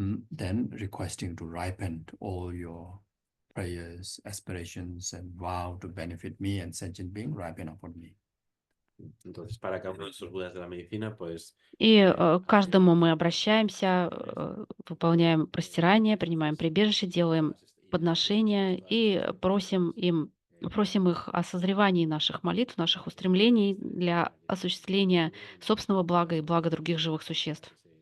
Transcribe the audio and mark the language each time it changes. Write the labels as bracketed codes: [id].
[en] Then requesting to ripen all your prayers, aspirations, and vow to benefit me and sentient being ripen upon me. [es] Entonces, para cada uno de estos Budas de la medicina, pues... [ru] И к каждому мы обращаемся, выполняем простирание, принимаем прибежище, делаем подношения и просим их о созревании наших молитв, наших устремлений для осуществления собственного блага и блага других живых существ.